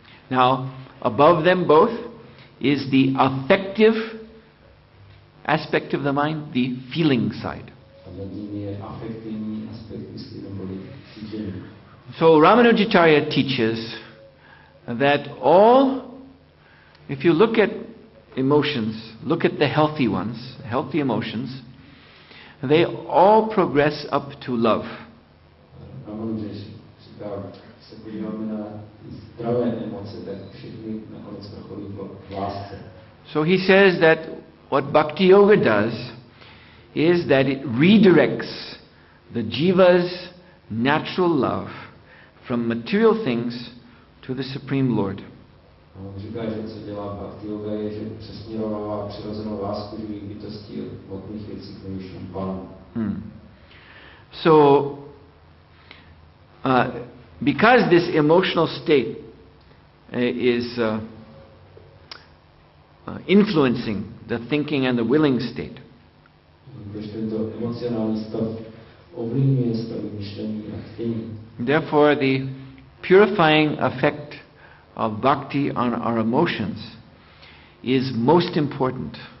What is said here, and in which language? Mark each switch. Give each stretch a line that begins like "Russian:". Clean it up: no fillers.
English: Now, above them both is the affective aspect of the mind, the feeling side.
Czech: A nad ním je afektivní aspekt mysli neboli cítění.
English: So Ramanujacharya teaches that if you look at emotions, look at the healthy ones, healthy emotions, they all progress up to love.
Czech: Ramanujacharya říká, se podíváme na zdravé emoce, tak všechny nakonec prochodí v lásce.
English: So he says that what Bhakti Yoga does is that it redirects the jiva's natural love from material things to the Supreme Lord.
Czech: On říká, že co dělá Bhakti Yoga je, že přesměrovává přirozenou lásku živých bytostí od hmotných věcí k nejvyššímu Pánu.
English: So, because this emotional state is influencing the thinking and the willing state, therefore the purifying effect of bhakti on our emotions is most important